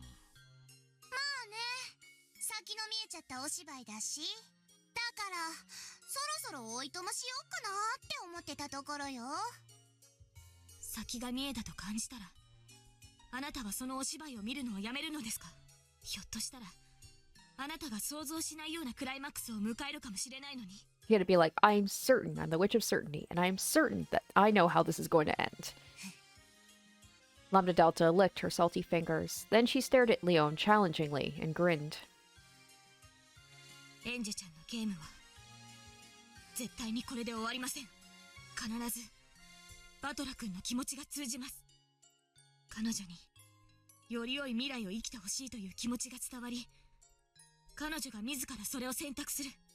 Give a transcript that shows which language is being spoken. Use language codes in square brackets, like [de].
[ja] まあね、先の見えちゃったお芝居だし、だからそろそろおいとましようかなって思ってたところよ。先が見えたと感じたら、あなたはそのお芝居を見るのをやめるのですか？ひょっとしたらあなたが想像しないようなクライマックスを迎えるかもしれないのに。 [en] He had to be like, "I'm certain, I'm the Witch of Certainty, and I'm certain that I know how this is going to end." Lambdadelta licked her salty fingers. Then she stared at Leon challengingly and grinned. [ja] エンジェちゃんのゲームは絶対にこれで終わりません。必ずバトラ君の気持ちが通じます。彼女により良い未来を生きてほしいという気持ちが伝わり、彼女が自らそれを選択する。